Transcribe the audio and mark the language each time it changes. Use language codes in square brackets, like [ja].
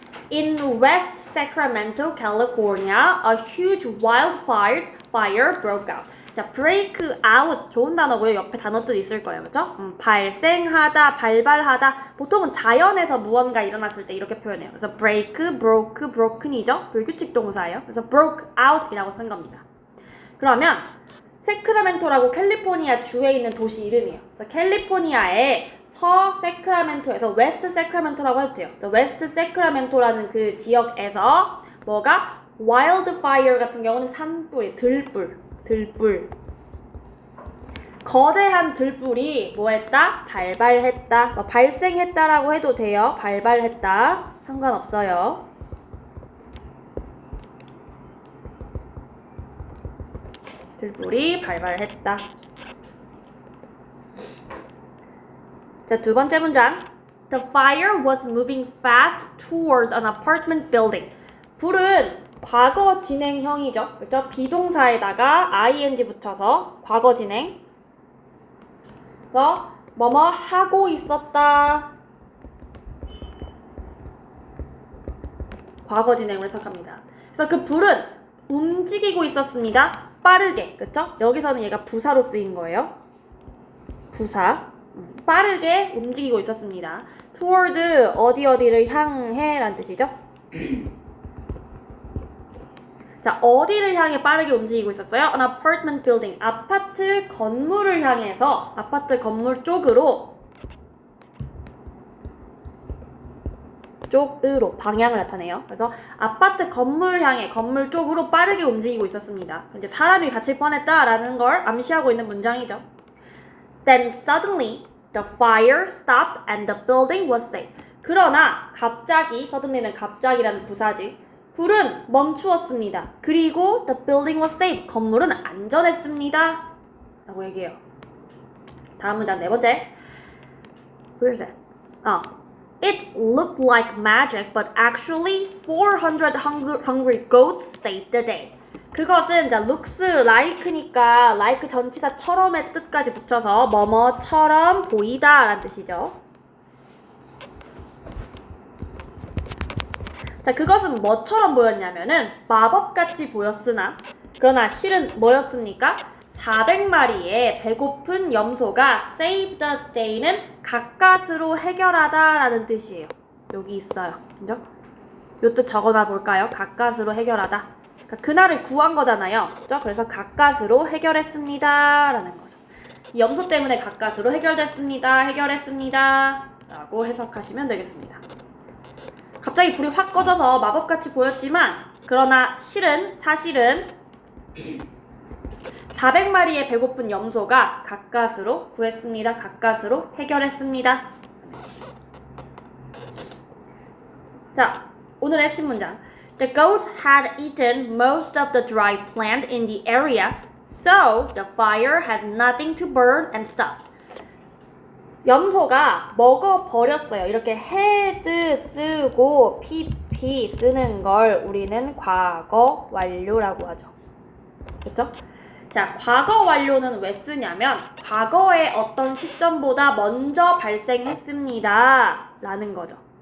[en] In West Sacramento, California, a huge wildfire broke out. [ko] 자, break out 좋은 단어고요. 옆에 단어도 있을 거예요. 그죠? 발생하다, 발발하다. 보통은 자연에서 무언가 일어났을 때 이렇게 표현해요. 그래서 break, broke, broken이죠. 불규칙 동사예요. 그래서 broke out이라고 쓴 겁니다. 그러면 세크라멘토라고 캘리포니아 주에 있는 도시 이름이에요. 그래서 캘리포니아의 서 세크라멘토에서 웨스트 세크라멘토라고 해도 돼요. 웨스트 세크라멘토라는 그 지역에서 뭐가 wildfire 같은 경우는 산불이 들불 거대한 들불이 뭐 했다? 발발했다. 뭐 발생했다라고 해도 돼요. 발발했다. 상관없어요. 들불이 발발했다. 자, 두 번째 문장. [en] The fire was moving fast toward an apartment building. [ko] 불은 과거 진행형이죠. 그렇죠? 비동사에다가 ing 붙여서 과거 진행. 그래서 뭐뭐 하고 있었다. 과거 진행을 해석합니다. 그래서 그 불은 움직이고 있었습니다. 빠르게. 그렇죠? 여기서는 얘가 부사로 쓰인 거예요. 부사. 빠르게 움직이고 있었습니다. toward 어디를 향해 라는 뜻이죠. 자, 어디를 향해 빠르게 움직이고 있었어요? [en] An apartment building. [ko] 아파트 건물을 향해서 아파트 건물 쪽으로 방향을 나타내요. 그래서 아파트 건물을 향해 건물 쪽으로 빠르게 움직이고 있었습니다. 이제 사람이 갇힐 뻔했다라는 걸 암시하고 있는 문장이죠. [en] Then suddenly the fire stopped and the building was safe. [ko] 그러나 갑자기, suddenly는 갑자기라는 부사지. 불은 멈추었습니다. 그리고 [en] the building was safe. [ko] 건물은 안전했습니다. 라고 얘기해요. 다음 문장 네 번째. [en] Where is it? It looked like magic, but actually 400 hungry goats saved the day. [ko] 그것은 자 looks like니까 like 전치사처럼의 뜻까지 붙여서 뭐뭐처럼 보이다 라는 뜻이죠. 자, 그것은 뭐처럼 보였냐면은 마법같이 보였으나 그러나 실은 뭐였습니까? 400마리의 배고픈 염소가 [en] save the day [ko] 는 가까스로 해결하다 라는 뜻이에요. 여기 있어요. 그죠? 요 뜻 적어놔 볼까요? 가까스로 해결하다. 그러니까 그날을 구한 거잖아요. 그죠? 그래서 가까스로 해결했습니다 라는 거죠. 이 염소 때문에 가까스로 해결했습니다 라고 해석하시면 되겠습니다. 갑자기 불이 확 꺼져서 마법같이 보였지만 그러나 사실은 400마리의 배고픈 염소가 가까스로 구했습니다. 가까스로 해결했습니다. 자, 오늘의 핵심 문장. [en] The goat had eaten most of the dry plant in the area, so the fire had nothing to burn and stop. [ko] 염소가 먹어버렸어요. 이렇게 had 쓰고 pp 쓰는 걸 우리는 과거 완료라고 하죠. 그렇죠? 자, 과거 완료는 왜 쓰냐면 과거의 어떤 시점보다 먼저 발생했습니다 라는 거죠.